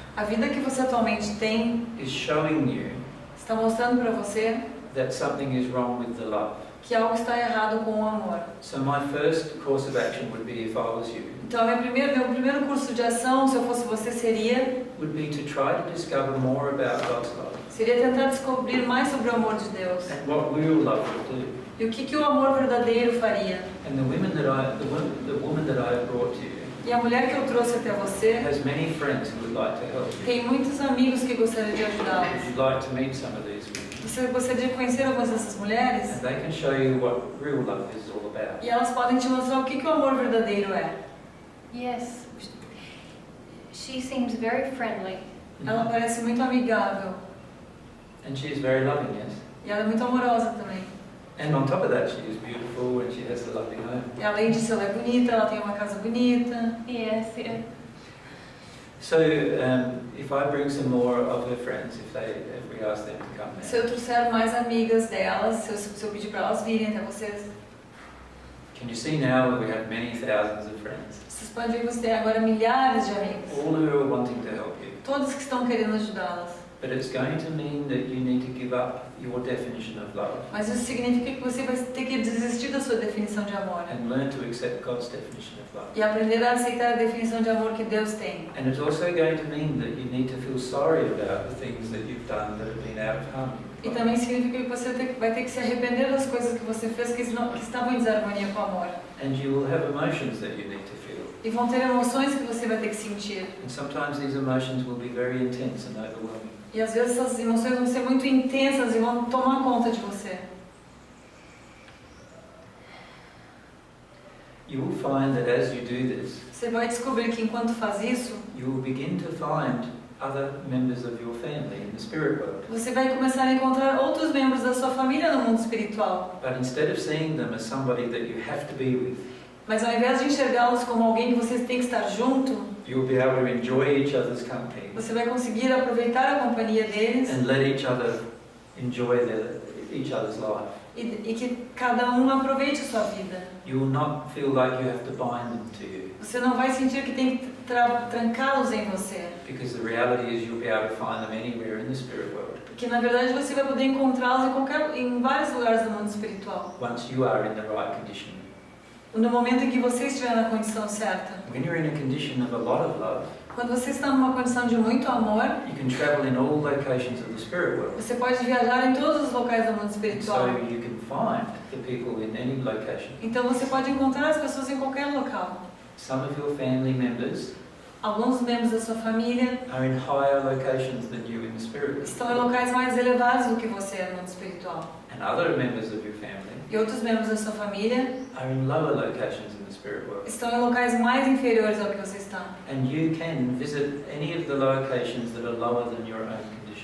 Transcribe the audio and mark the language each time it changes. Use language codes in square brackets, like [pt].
[pt] A vida que você atualmente tem [en] is showing you [pt] está mostrando para você [en] that something is wrong with the love. [pt] que algo está errado com o amor. [en] So my first course of action would be, if I was you, [pt] Então meu primeiro curso de ação, se eu fosse você, [en] would be to try to discover more about God's love [pt] seria tentar descobrir mais sobre o amor de Deus. [en] and what real love would do. [pt] E o que o amor verdadeiro faria. [en] And the woman that I have brought to you [pt] E a mulher que eu trouxe até você [en] has many friends who would like to help you. [pt] tem muitos amigos que gostariam de ajudá-los. [en] Would you like to meet some of these women? [pt] Você gostaria de conhecer algumas dessas mulheres? [en] And they can show you what real love is all about. [pt] E elas podem te mostrar o que o amor verdadeiro é. [en] Yes, she seems very friendly. [pt] Ela parece muito amigável. [en] And she is very loving, yes. [pt] E ela é muito amorosa também. [en] And on top of that, she is beautiful and she has a lovely home. [pt] E além disso, ela é bonita, ela tem uma casa bonita. [en] Yes, yeah. So, if I bring some more of her friends, if we ask them to come [pt] Se [en] now, [pt] eu trouxer mais amigas delas, se eu pedir para elas virem até vocês, [en] can you see now that we have many thousands of friends, [pt] vocês podem ver que você tem agora milhares de amigos. [en] all who are wanting to help you? [pt] Todos que estão querendo ajudá-las. [en] But it's going to mean that you need to give up your definition of love [pt] Mas isso significa que você vai ter que desistir da sua definição de amor. [en] and learn to accept God's definition of love. [pt] E aprender a aceitar a definição de amor que Deus tem. [en] And it's also going to mean that you need to feel sorry about the things that you've done that have been out of harmony. [pt] E também significa que você vai ter que se arrepender das coisas que você fez que estavam em desarmonia com o amor. [en] And you will have emotions that you need to feel. [pt] E vão ter emoções que você vai ter que sentir. [en] And sometimes these emotions will be very intense and overwhelming. [pt] E às vezes essas emoções vão ser muito intensas e vão tomar conta de você. [en] You will find that as you do this, [pt] Você vai descobrir que enquanto faz isso, [en] you will begin to find other members of your family in the spirit world. [pt] você vai começar a encontrar outros membros da sua família no mundo espiritual. [en] But instead of seeing them as somebody that you have to be with, [pt] Mas ao invés de enxergá-los como alguém que você tem que estar junto, [en] you'll be able to enjoy each other's company [pt] você vai conseguir aproveitar a companhia deles [en] and let each other enjoy each other's life. [pt] e que cada um aproveite a sua vida. [en] You will not feel like you have to bind them to you, [pt] Você não vai sentir que tem que trancá-los em você. [en] because the reality is you'll be able to find them anywhere in the spirit world [pt] Porque na verdade você vai poder encontrá-los em vários lugares do mundo espiritual. [en] once you are in the right condition. [pt] No momento em que você estiver na condição certa. [en] When you're in a condition of a lot of love, [pt] Quando você está numa condição de muito amor, [en] you can travel in all locations of the spirit world. [pt] você pode viajar em todos os locais do mundo [en] And [pt] espiritual. [en] so you can find the people in any location. [pt] Então você pode encontrar as pessoas em qualquer local. [en] Some of your family members [pt] Alguns membros da sua família [en] are in higher locations than you in the spirit world. [pt] estão em locais mais elevados do que você no mundo espiritual. [en] And other members of your family [pt] E outros membros da sua família [en] are in lower locations in the spirit world. [pt] estão em locais mais inferiores ao que você está. [en] And you can visit any of the locations that are lower than your own condition.